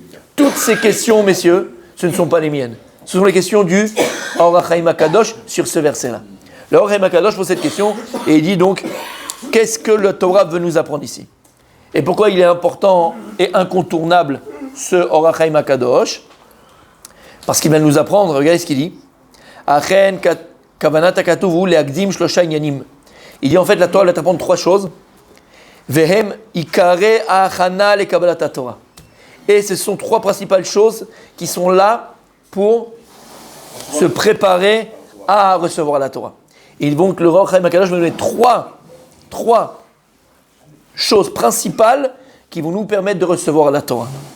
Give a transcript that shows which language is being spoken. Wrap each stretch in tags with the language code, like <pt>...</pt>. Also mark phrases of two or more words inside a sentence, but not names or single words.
<fr>Toutes ces questions, messieurs, ce ne sont pas les miennes. Ce sont les questions du Or HaChaim HaKadosh sur ce verset-là. Le Or HaChaim HaKadosh pose cette question et il dit donc, qu'est-ce que le Torah veut nous apprendre ici? Et pourquoi il est important et incontournable ce Or HaChaim HaKadosh? Parce qu'il va nous apprendre, regardez ce qu'il dit.</fr> <he>אכן כוונת הכתוב להקדים שלושה עניינים.</he> <fr>Il dit en fait la Torah va t'apprendre 3 choses.</fr> <he>והם עיקר הכנה לקבלת תורה.</he> <fr>Et ce sont 3 principales choses qui sont là pour se préparer à recevoir la Torah. Et donc le Or HaChaim HaKadosh va nous donner 3 choses principales qui vont nous permettre de recevoir la Torah.</fr>